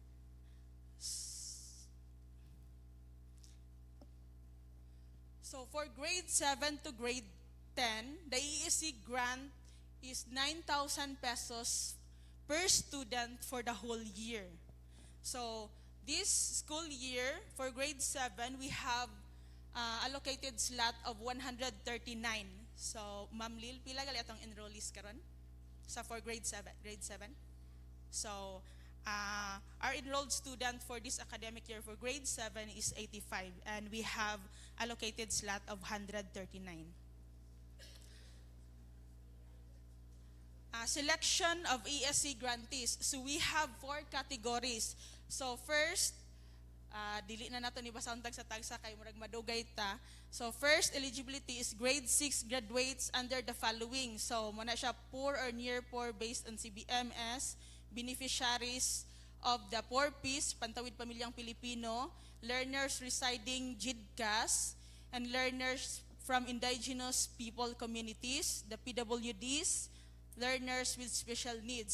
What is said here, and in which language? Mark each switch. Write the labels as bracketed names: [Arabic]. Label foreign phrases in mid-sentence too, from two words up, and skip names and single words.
[English] So for grade 7 to grade 10, the ESC grant is 9,000 pesos per student for the whole year. So this school year, for grade 7, we have allocated slot of 139. So, [Cebuano] Ma'am Lil, pila gali atong enrollees karon sa for grade 7? Grade 7? [English] So, our enrolled student for this academic year for grade 7 is 85, and we have allocated slot of 139. Selection of ESC grantees. So we have 4 categories. So first, [Cebuano] dili na nato ni basahon tag sa tagsa kay murag madugay ta. [English] So first eligibility is grade 6 graduates under the following. So [Cebuano] muna siya [English] poor or near poor based on CBMS, beneficiaries of the Poor Peace, Pantawid Pamilyang Pilipino, learners residing JIDCAS, and learners from indigenous people communities, the PWDs, learners with special needs.